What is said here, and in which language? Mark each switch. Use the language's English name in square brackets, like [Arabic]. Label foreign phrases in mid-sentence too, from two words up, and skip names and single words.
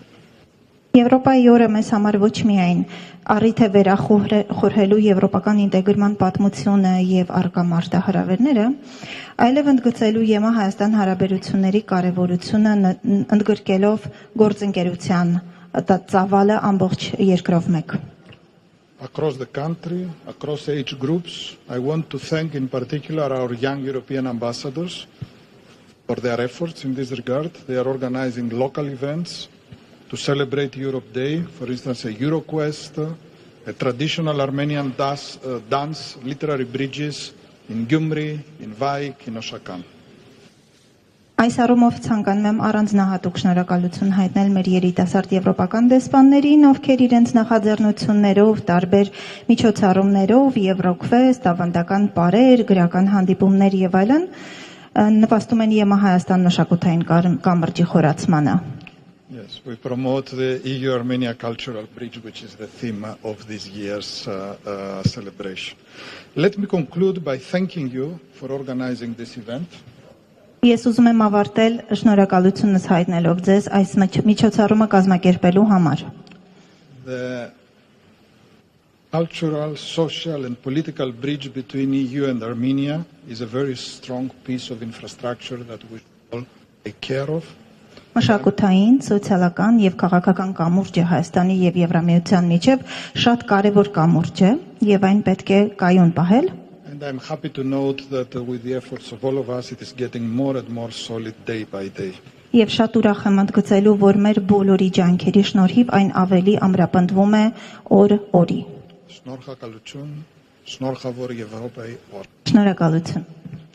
[Armenian] Եվրոպայի օրը մեզ համար ոչ միայն առիթ է վերախորհելու եվրոպական ինտեգրման պատմությունը եւ արկա մարտահրավերները, այլև ընդգծելու ԵՄ Հայաստան հարաբերությունների կարեւորությունը ընդգրկելով գործընկերության ծավալը ամբողջ երկրով մեկ։ [English] Across the country, across age groups, I want to thank in particular our young European ambassadors for their efforts in this regard. They are organizing local events to celebrate Europe Day, for instance, a EuroQuest, a traditional Armenian dance, literary bridges in Gyumri, in Vaik, in Oshakan. [Armenian] Այս առումով ցանկանում եմ առանձնահատուկ շնորհակալություն հայտնել մեր երիտասարդ եվրոպական դեսպաններին, ովքեր իրենց նախաձեռնություններով, տարբեր միջոցառումներով, Եվրոկվեստ, ավանդական պարեր, գրական հանդիպումներ եւ այլն նպաստում են ԵՄ Հայաստան մշակութային կամրջի խորացմանը։ [English] Yes, we promote the EU-Armenia Cultural Bridge, which is the theme of this year's celebration. Let me conclude by thanking you for organizing this event. [Armenian] Ես ուզում եմ ավարտել շնորհակալությունս հայտնելով ձեզ այս միջոցառումը կազմակերպելու համար։ [English] The cultural, social and political bridge between EU and Armenia is a very strong piece of infrastructure that we should all take care of. [Armenian] Մշակութային, սոցիալական եւ քաղաքական կամուրջը Հայաստանի եւ Եվրամիության միջև շատ կարեւոր կամուրջ է եւ այն պետք է կայուն պահել։ [English] And I'm happy to note that with the efforts of all of us it is getting more and more solid day by day. [Armenian] Եվ շատ ուրախ եմ ընդգծելու, որ մեր բոլորի ջանքերի շնորհիվ այն ավելի ամրապնդվում է օր-օրի։ Շնորհակալություն, շնորհավոր Եվրոպայի օր։ Շնորհակալություն։